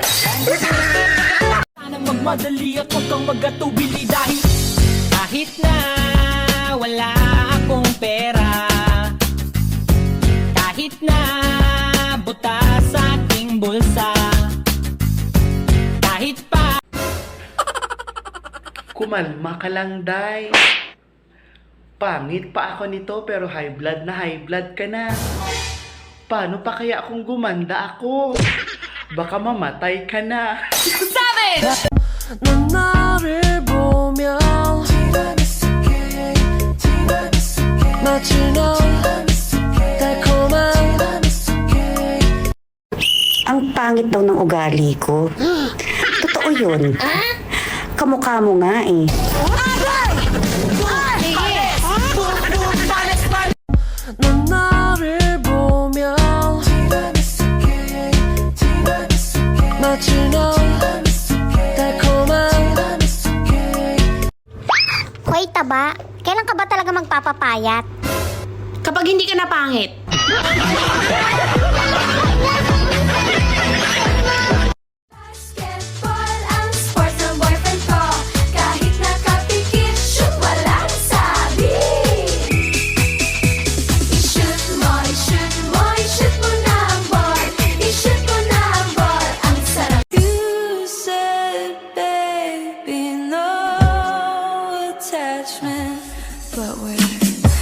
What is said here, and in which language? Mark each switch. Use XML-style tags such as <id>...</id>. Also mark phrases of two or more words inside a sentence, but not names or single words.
<tl>Sana magmadali at huwag kang magatubili dahil kahit na wala akong pera, kahit na buta sa aking bulsa, kahit pa Kumalma ka lang, Day. Pangit pa ako nito pero</tl> <en>high blood</en> <tl>na</tl> <en>high blood</en> <tl>ka na. Paano pa kaya kung gumanda ako? Baka mamatay ka na.</tl> <ko>넌 나를 보면 마치 넌 달콤한</ko> <tl>Ang pangit daw ng ugali ko. Totoo yun. Kamukha mo nga eh.</tl> <ko>넌 나를 보면 마치 넌 달콤한</ko> <tl>Hoy, taba, kailan ka ba talaga magpapapayat? Kapag hindi ka na pangit. Basketball ang sport ng boyfriend ko. Kahit nakapikit, shoot walang sabi. I-shoot mo, i-shoot mo, i-shoot mo na ang ball. I-shoot mo na ang ball. Ang sarap.</tl> <en>You said, baby, no attachment, but we're</en>